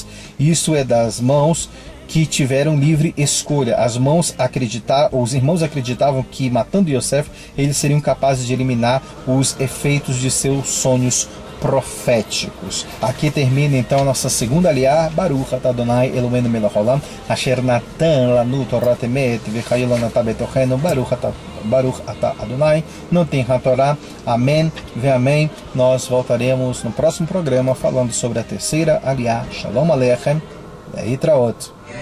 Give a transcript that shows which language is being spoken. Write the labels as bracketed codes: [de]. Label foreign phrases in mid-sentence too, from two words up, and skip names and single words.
[pt] Isso é das mãos que tiveram livre escolha. Os irmãos acreditavam que matando Yosef, eles seriam capazes de eliminar os efeitos de seus sonhos proféticos. Aqui termina então a nossa segunda aliá. [he] ברוך אתה אדוני אלוהינו מלך העולם אשר נתן לנו תורת אמת וחיו לנו בתוכנו. ברוך אתה אדוני נותן התורה. אמן ואמן. [pt] Nós voltaremos no próximo programa falando sobre a terceira aliá. [he] שלום עליכם ו להתראות.